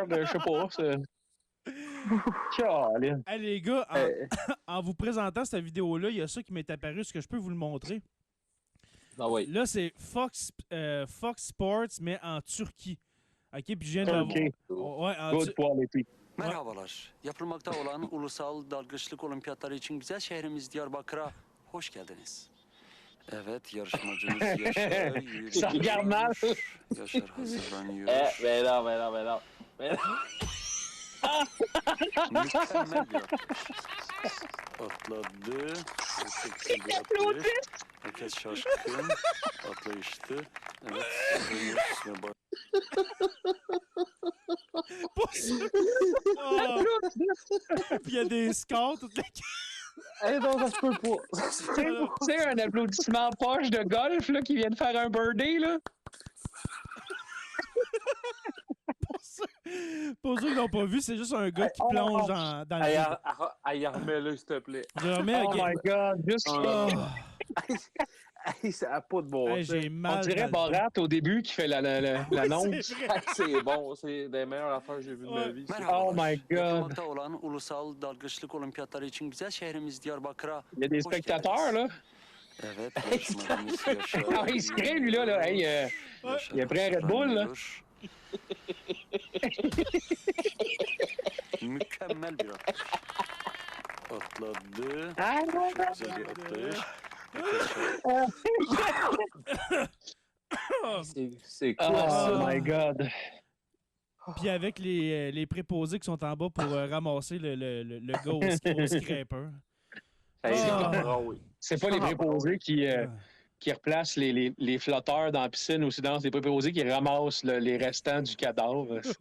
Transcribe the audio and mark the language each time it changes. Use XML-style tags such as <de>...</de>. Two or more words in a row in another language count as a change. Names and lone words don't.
<fr>Je sais pas. Caroline. Hey, les gars, en vous présentant cette vidéo-là, il y a ça qui m'est apparu. Est-ce que je peux vous le montrer? Ah oui. Là, c'est Fox Sports, mais en Turquie. OK, puis je viens de Turkey. Ouais, en</fr> <en>Good quality.</en> <tr>Merhabalar. Yapılmakta olan ulusal dalgıçlık olimpiyatları için güzel şehrimiz Diyarbakır'a hoş geldiniz. Evet, yarışmacımız Yaşar yürüyor.</tr> <fr>Ça regarde mal.</fr> <tr>Yaşar hazırlanıyor.</tr> <fr>Ben non.</fr> <tr>Mükemmel bir atlayış. Atladı. Mükemmel bir atlayış. Herkes şaşkın. Atlayıştı. Evet. Üstüne bak. Oh!</tr> <fr>Puis il y a des scores, toute la Non, ça se peut pas. Ça se peut pas. Tu sais, un applaudissement poche de golf là, qui vient de faire un birdie. Là. Pour ceux qui l'ont pas vu, c'est juste un gars qui plonge dans le Hey, vide. remets-le, s'il te plaît. Je remets,</fr> <en>Oh my God.</en> <fr>Juste, Oh. Hey, ça n'a pas de bon Hey, sens. j'ai on mal. dirait dans le dos. Borat au début qui fait l'annonce. C'est vrai. Hey, c'est bon, c'est des meilleures affaires que j'ai vues de ma vie.</fr> <en>Oh my God.</en> <tr>Yapılmakta olan ulusal dalgıçlık olimpiyatları için güzel şehrimiz Diyarbakır'a</tr> <fr>Il y a des</fr> <tr>hoş</tr> <fr>spectateurs,</fr> <tr>geldiniz.</tr> <fr>là.</fr> <tr>Evet, yarışmacımız Yaşar</tr> <fr>Ah, il se crée, lui, là. Hey,</fr> <tr>Yaşar</tr> <fr>il a pris un Red Bull, là.</fr> <tr>hazırlanıyor. Mükemmel bir atlayış. Atladı. Çok güzel bir atlayış.</tr> <fr>C'est quoi</fr> <en>Oh</en> <fr>ça?</fr> <en>my God.</en> <fr>Puis avec les préposés qui sont en bas pour ramasser le gars au scraper. Hey, Ah. oui. C'est pas les préposés qui replacent les flotteurs dans la piscine ou sinon, c'est les préposés qui ramassent les restants du cadavre.</fr>